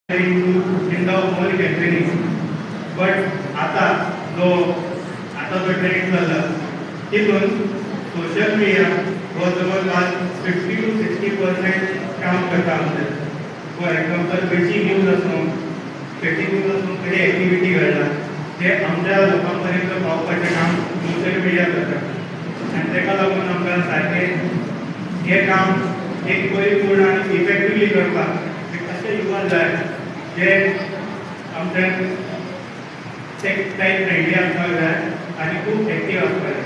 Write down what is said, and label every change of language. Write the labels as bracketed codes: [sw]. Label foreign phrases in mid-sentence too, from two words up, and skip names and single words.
[en] in the whole campaigning. [mr] But आता जो ट्रेंड झाला तिथून [en] social media [mr] व जवळपास 50 to 60% काम करता आमचं. [en] for example [kok] खंयची न्यूज आसूं [en] fake news [kok] आसूं खंय एक्टिविटी घडला ते आमच्या लोकांपर्यंत पावपाचें काम [en] social media [kok] करता आनी ताका लागून आमकां सारकें हें काम एक परिपूर्ण आनी इफेक्टिवली करपाक अशें युवा जाय जे आमच्या [en] type friendly [kok] आसपाक जाय आनी खूब एक्टीव आसपाक जाय.